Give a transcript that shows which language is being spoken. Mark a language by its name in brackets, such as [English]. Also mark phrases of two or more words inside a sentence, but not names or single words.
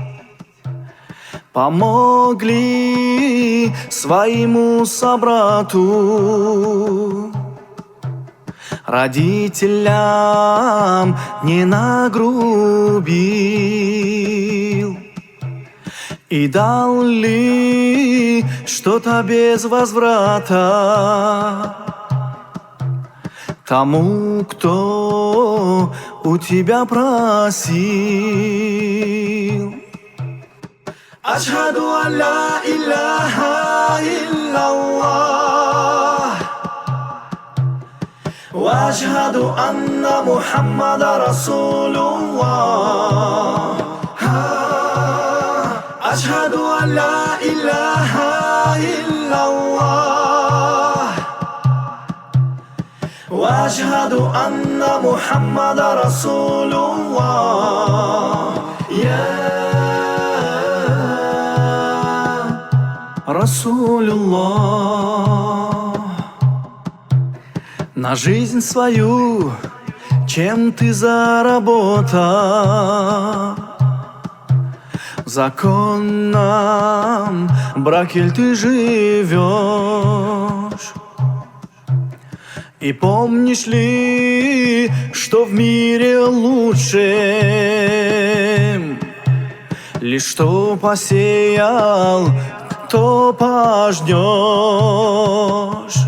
[Russian] Помогли своему собрату, родителям не нагрубил и дал ли что-то без возврата тому, кто у тебя просил. [Arabic] أشهد أن لا إله إلا الله وأشهد أن محمدا رسول الله. أشهد أن لا إله إلا الله وأشهد أن محمدا رسول الله. Расулуллах. [Russian] На жизнь свою чем ты заработал? В законном браке ты живешь? И помнишь ли, что в мире лучше лишь что посеял, то пожнешь?